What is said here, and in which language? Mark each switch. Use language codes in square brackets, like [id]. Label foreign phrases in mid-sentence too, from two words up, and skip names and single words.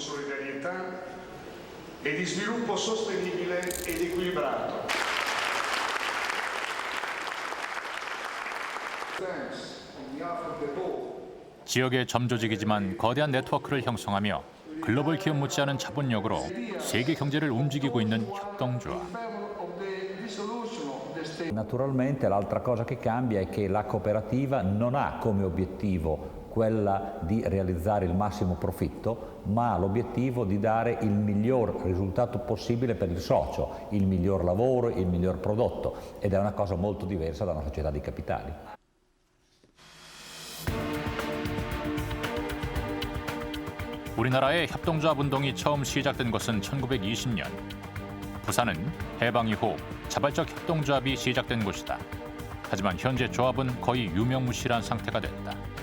[ko] 지역의 점조직이지만 거대한 네트워크를 형성하며 글로벌 기업 못지않은 자본력으로 세계 경제를 움직이고 있는 협동조합. [it] Naturalmente l'altra cosa che cambia è che la cooperativa non ha come obiettivo quella di realizzare il massimo profitto, ma l'obiettivo di dare il miglior risultato possibile per il socio, il miglior lavoro, il miglior prodotto, ed è una cosa molto diversa da una società di capitali. [ko] 우리나라의 협동조합 운동이 처음 시작된 것은 1920년. 부산은 해방 이후 자발적 협동조합이 시작된 곳이다. 하지만 현재 조합은 거의 유명무실한 상태가 됐다.